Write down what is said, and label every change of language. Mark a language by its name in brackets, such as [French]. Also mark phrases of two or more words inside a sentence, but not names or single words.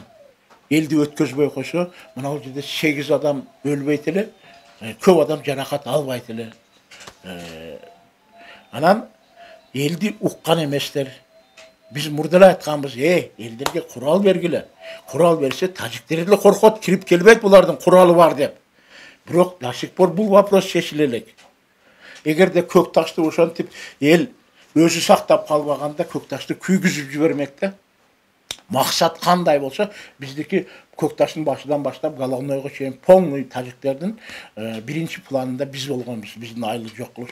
[Kyrgyz] Элди өткөзбөй койсо, мына бул жерде 8 адам өлбөйт эле, көп адам жаракат албайт эле. Анан элди уккан эместер. Биз мурда эле айтканбыз, элдерге курал бергиле. Курал берсе тажиктер да коркот, кирип келбейт булардын куралы бар деп. Bирок Нашикбор бул вопрос чечиле элек. Эгерде көк ташты ошентип эл өзү сактап калбаганда көк ташты күйгүзүп жибермек да. Максат кандай болсо, биздики көк таштын башынан баштап головнойго чейин полный тажиктердин биринчи планында биз болгонбуз, биздин айыл жок кылыш.